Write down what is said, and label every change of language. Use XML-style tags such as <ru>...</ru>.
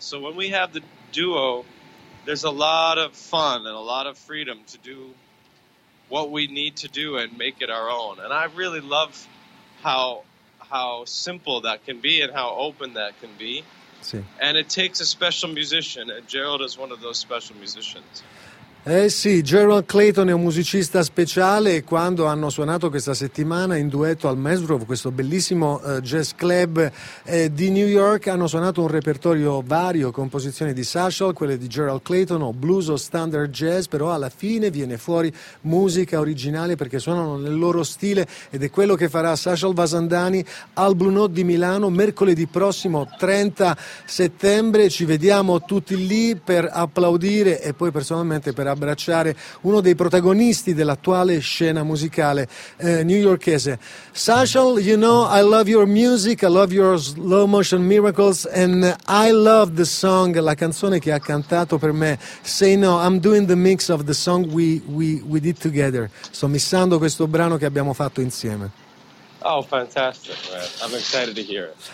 <en>So when we have the duo, there's a lot of fun and a lot of freedom to do what we need to do and make it our own. And I really love how simple that can be and how open that can be.</en> <it>Sì.</it> <en>And it takes a special musician, and Gerald is one of those special musicians.</en> <it>Eh sì, Gerald Clayton è un musicista speciale, e quando hanno suonato questa settimana in duetto al Mesgrove, questo bellissimo jazz club di New York, hanno suonato un repertorio vario, composizioni di Sacha, quelle di Gerald Clayton o blues o standard jazz, però alla fine viene fuori musica originale, perché suonano nel loro stile, ed è quello che farà Sacha Alvazandani al Blue Note di Milano mercoledì prossimo 30 settembre. Ci vediamo tutti lì per applaudire e poi personalmente per abbracciare uno dei protagonisti dell'attuale scena musicale newyorkese.</it> <en>Sachal, you know I love your music, I love your slow motion miracles, and I love the song,</en> <it>la canzone che ha cantato per me,</it> <en>Say No, I'm doing the mix of the song we did together.</en> <it>Sto mixando questo brano che abbiamo fatto insieme.</it> <en>Oh, fantastic, man. I'm excited to hear it.</en>